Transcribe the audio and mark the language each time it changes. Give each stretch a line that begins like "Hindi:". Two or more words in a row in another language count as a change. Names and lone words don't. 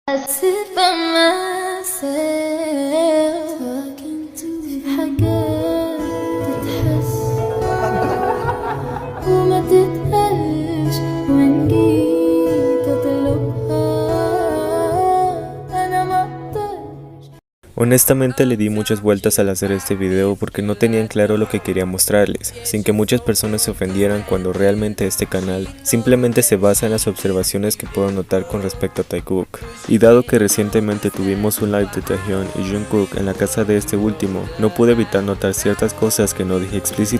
English: sit by myself talking to
Arabic: في حاجات تتحس وما تتقالش وإن جيت أطلبها أنا ما أقدرش.
Spanish: Honestamente le di muchas vueltas al hacer este video porque no tenían claro lo que quería mostrarles, sin que muchas personas se ofendieran cuando realmente este canal simplemente se basa en las observaciones que puedo notar con respecto a Taekook. Y dado que recientemente tuvimos un live de Taehyun y Jungkook en la casa de este último, no pude evitar notar ciertas cosas que no dije explícitamente